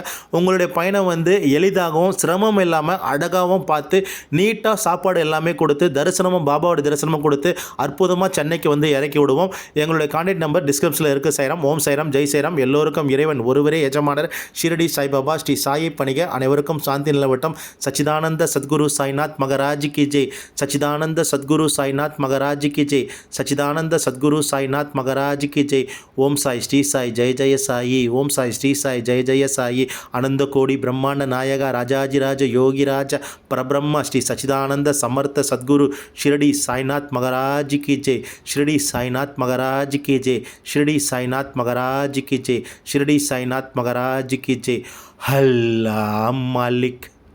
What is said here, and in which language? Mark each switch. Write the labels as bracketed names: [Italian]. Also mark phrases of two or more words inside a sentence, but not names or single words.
[Tamil] உங்களுடைய பயணம் வந்து எளிதாகவும் சிரமம் இல்லாமல் அழகாகவும் பார்த்து நீட்டாக சாப்பாடு எல்லாமே கொடுத்து தரிசனமும் பாபாவோட தரிசனமும் கொடுத்து அற்புதமாக சென்னைக்கு வந்து இறக்கி விடுவோம். எங்களுடைய [English] contact number [Tamil] டிஸ்கிரிப்ஷனில் இருக்குது. சாய்ராம். ஓம் சாய்ராம், ஜெய் சாய்ராம். எல்லோருக்கும் இறைவன் ஒருவரே எஜமானர். ஷிரடி சாய்பாபா ஸ்ரீ சாயை பணிக அனைவருக்கும் சாந்தி நிலவட்டம். [Hindi] सच्चिदानंद सद्गुरु साईनाथ महाराज की जय. सच्चिदानंद सद्गुरु साईनाथ महाराज की जय. सच्चिदानंद सद्गुरु साईनाथ महाराज की जय. ओम साई श्री साई जय जय साई. ओम साई श्री साई जय जय साई. आनंद कोടി ब्रह्मांड नायक राजाजिराज योगिराज परब्रह्म श्री सच्चिदानंद समर्थ सद्गुरु शिरडी साईनाथ महाराज की जय. शिरडी साईनाथ महाराज की जय. शिरडी साईनाथ महाराज की जय. शिरडी साईनाथ महाराज की जय. अल्लाह मालिक.